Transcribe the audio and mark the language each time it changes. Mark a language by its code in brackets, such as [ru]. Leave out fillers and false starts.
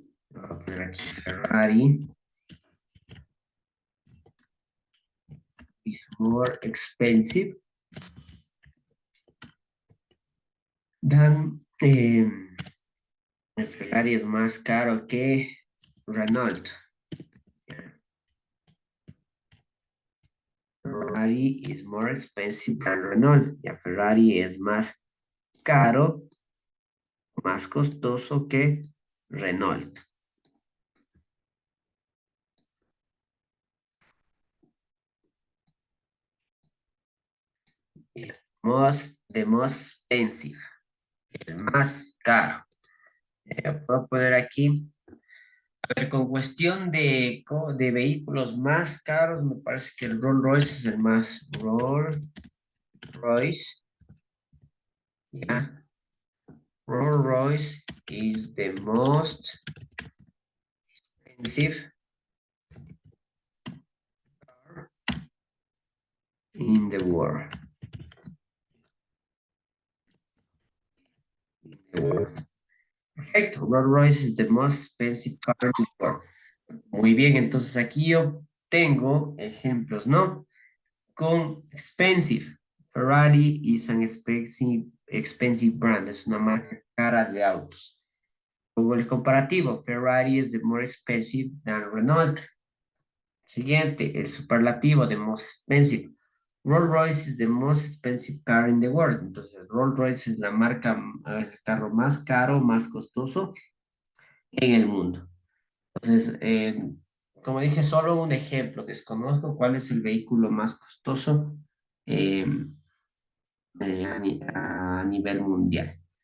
[es] Voy a poner aquí Ferrari [en] is more expensive than [es] el Ferrari es más caro que Renault. [en] Ferrari is more expensive than Renault. [es] Ya Ferrari es más caro, más costoso que Renault. [en] The most expensive, [es] el más caro. Puedo poner aquí, a ver, con cuestión de vehículos más caros, me parece que el Rolls Royce es el más. Rolls Royce, ya. [en] Rolls Royce is the most expensive car in the world. Perfecto. Rolls Royce is the most expensive car in the world. [es] Muy bien, entonces aquí yo tengo ejemplos, ¿no? Con expensive. [en] Ferrari is an expensive brand, [es] es una marca cara de autos. Luego el comparativo, [en] Ferrari is the more expensive than Renault. [es] Siguiente, el superlativo, [en] the most expensive. Rolls Royce is the most expensive car in the world. [es] Entonces, Rolls Royce es la marca, el carro más caro, más costoso en el mundo. Entonces, como dije, solo un ejemplo. Desconozco cuál es el vehículo más costoso eh, a nivel mundial.